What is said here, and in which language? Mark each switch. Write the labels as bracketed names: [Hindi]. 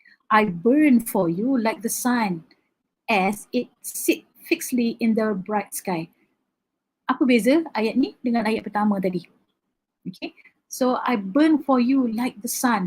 [English] I burn for you like the sun as it sit fixedly in the bright sky. [Malay] Apa beza ayat ni dengan ayat pertama tadi? [English] Okay, so I burn for you like the sun.